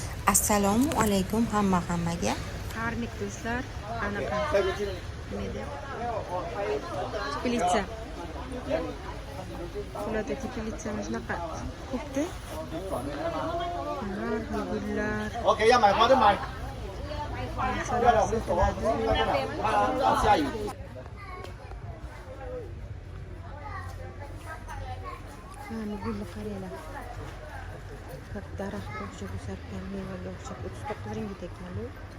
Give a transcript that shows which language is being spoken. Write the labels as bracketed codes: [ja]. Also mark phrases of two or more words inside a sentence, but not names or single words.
[uz] Assalomu alaykum hammaga. Harnik do'stlar, anaqa nima teplitsa. Ularda teplitsa mana shunaqa ko'pda. Gullar. [zh] OK，要买花就买。 下雨。 [uz] Mana gulni qaranglar. Katta daraxtga o'xshab o'sarkan, mevaga o'xshab 39 ringgit ekan bu.